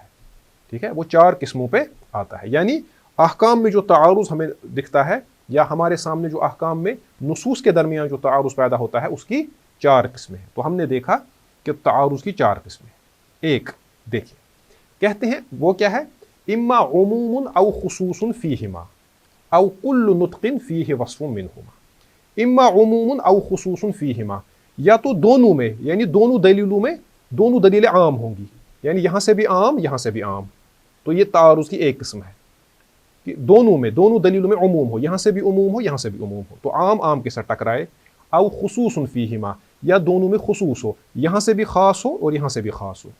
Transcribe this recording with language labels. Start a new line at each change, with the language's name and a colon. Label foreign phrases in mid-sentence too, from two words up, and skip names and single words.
Urdu: ٹھیک ہے، وہ 4 قسموں پہ آتا ہے. یعنی احکام میں جو تعارض ہمیں دکھتا ہے یا ہمارے سامنے جو احکام میں نصوص کے درمیان جو تعارض پیدا ہوتا ہے اس کی 4 قسمیں ہیں. تو ہم نے دیکھا کہ تعارض کی 4 قسمیں. ایک دیکھیں، کہتے ہیں وہ کیا ہے؟
Arabic: اما عموم او خصوص فیہما او کل نطق فیہ وصف منہما. اما عموم او خصوص فیہما،
Urdu: یا تو دونوں میں، یعنی دونوں دلیلوں میں دونوں دلیلیں عام ہوں گی، یعنی یہاں سے بھی عام یہاں سے بھی عام. تو یہ تعارض کی ایک قسم ہے کہ دونوں دلیلوں میں عموم ہو، یہاں سے بھی عموم ہو یہاں سے بھی عموم ہو، تو عام کے ساتھ ٹکرائے.
Arabic: او خصوص فیہما،
Urdu: یا دونوں میں خصوص ہو، یہاں سے بھی خاص ہو اور یہاں سے بھی خاص ہو.